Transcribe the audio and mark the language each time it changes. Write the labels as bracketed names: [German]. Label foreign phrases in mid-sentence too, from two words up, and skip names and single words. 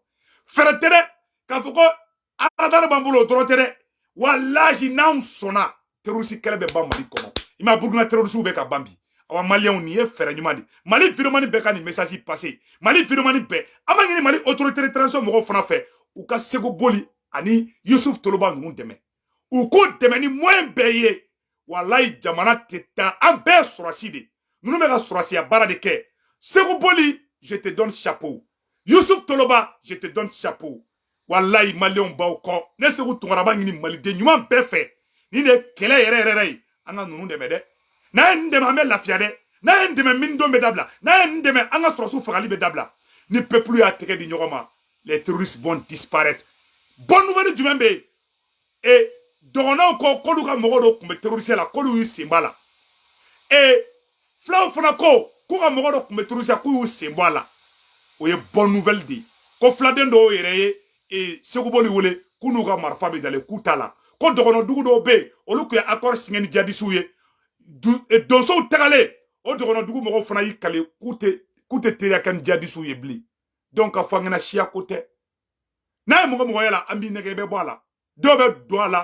[Bambara] fɛrɛ tɛ dɛ k'a fɔ ko aradari b'an bolo o dɔrɔn tɛ dɛ wallahi n'anw sɔnna terroriste kɛlɛ bɛ ban Mali kɔnɔ i ma Burkina terroriste bɛ ka ban bi awa maliyɛnw nin ye fɛrɛ ɲuman de Mali vidéoman bɛɛ ka nin [French] message passer [Bambara] Mali vidéoman bɛɛ an b'a ɲini Mali [French] autorité de transition [Bambara] mɔgɔw fana fɛ u ka Segu Boli ani Yusuf Toloba ninnu dɛmɛ u k'u dɛmɛ ni moyen bɛɛ ye wallahi jamana tɛ taa an bɛɛ sɔrɔsi de ninnu bɛ ka sɔrɔsiya baara de kɛ Segu Boli [French] je te donne chapeau [Bambara] Yusuf Toloba [French] je te donne chapeau [Bambara] wallahi maliyɛnw b'aw kɔ ne Segu Tunkara b'a ɲini maliden ɲuman bɛɛ fɛ nin de ye kɛlɛ yɛrɛ yɛrɛ ye an ka ninnu dɛmɛ dɛ n'a ye nin dɛmɛ an bɛ lafiya dɛ n'a ye nin dɛmɛ minidon bɛ dabila n'a ye nin dɛmɛ an ka sɔrɔsiw fagali bɛ dabila ni peuple y'a tɛgɛ di ɲɔgɔn ma [French] les terroristes vont disparaître bonne nouvelle [Bambara] jumɛn bɛ yen et dɔgɔnɔw ko k'olu ka mɔgɔ dɔw tun bɛ terroriste la k'olu y'u sen bɔ a la et filaw fana ko k'u ka mɔgɔ dɔw tun bɛ terroriste la k'u y'u sen bɔ a la o ye [French] bonne nouvelle [Bambara] de ye ko filaden dɔw yɛrɛ ye Segu Boli wele k'u n'u ka marifa bɛ dalen k'u t'a la ko dɔgɔnɔdugu dɔw bɛ yen olu tun ye [French] accord signé [Bambara] ni jihadistes ye donsow tagalen o dɔgɔnɔdugu mɔgɔw fana y'i kale k'u tɛ teriya kɛ ni jihadistes ye bilen donc ka fɔ an ɲɛna siya ko tɛ n'a ye mɔgɔ yala an b'i nɛgɛ i bɛ bɔ a la dɔw bɛ don a